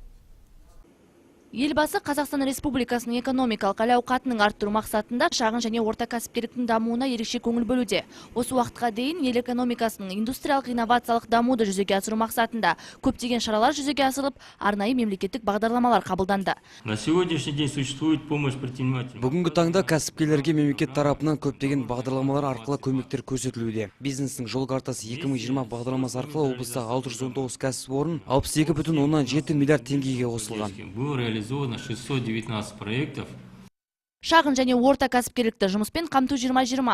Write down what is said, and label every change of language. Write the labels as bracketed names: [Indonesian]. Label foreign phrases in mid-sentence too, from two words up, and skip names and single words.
[Kazakh] Елбасы Қазақстан Республикасының экономикалық әл-ауқатының арттыру мақсатында шағын және орта кәсіпкерліктің дамуына ерекше көңіл бөлуде. Осы уақытқа дейін ел экономикасының индустриялық инновациялық дамуды жүзеге асыру мақсатында көптеген шаралар жүзеге асырылып, арнайы мемлекеттік бағдарламалар қабылданды. [Russian] На сегодняшний день существует помощь предпринимателям. [Kazakh] Бүгінгі таңда кәсіпкерлерге мемлекет тарапынан көптеген бағдарламалар арқылы көмектер көрсетілуде. Бизнестің жол картасы 2020 бағдарламасы арқылы облыста 619 кәсіпорын 62,7 миллиард теңгеге қосылған. [Russian] 619 проектов. [Kazakh] Шағын және орта кәсіпкерлікті жұмыспен қамту 2020.